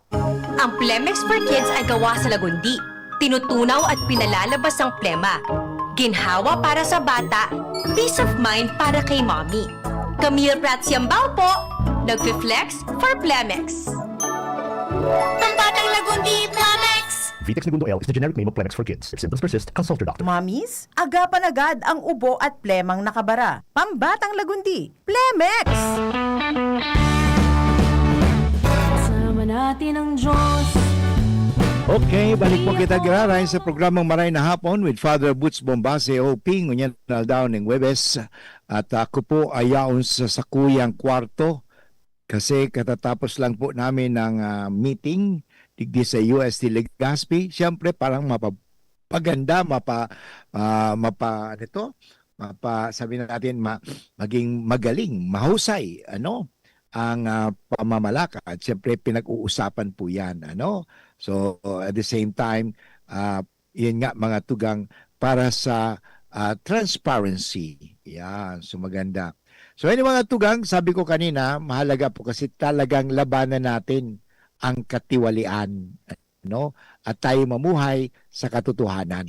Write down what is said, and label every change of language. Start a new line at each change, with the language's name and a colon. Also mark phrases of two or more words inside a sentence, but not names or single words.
Filipino: Ang Plemex for Kids ay gawa sa lagundi. Tinutunaw at pinalalabas ang plema. Ginhawa para sa bata,
English: peace of mind
Filipino: para kay mommy. Camille Prats Yambao po, nagfi-flex for Plemex. Pambatang lagundi, Plemex!
English: Vitex Segundo L is the generic name of Plemex for Kids. If symptoms persist, consult your doctor.
Filipino: Mommies, agapan agad ang ubo at plemang nakabara. Pambatang lagundi. Plemex! Kasama natin ang Diyos. okay,
Bikol: balik po kita giraray sa programang Maray na Hapon with Father Boots Bombase o Ping, unyan na daw ng Webes.
Filipino: At ako po ay yaon sa sakuyang kwarto kasi katatapos lang po namin ng meeting digdi sa UST Legazpi. Siyempre parang mapapaganda, sabi natin maging magaling, mahusay, ang pamamalakad. Siyempre pinag-uusapan po yan,
English: So at the same time,
Filipino: yun nga mga tugang para sa transparency. Yan, so maganda. So mga tugang, sabi ko kanina, mahalaga po kasi talagang labanan natin ang katiwalian, at tayo mamuhay sa katotohanan.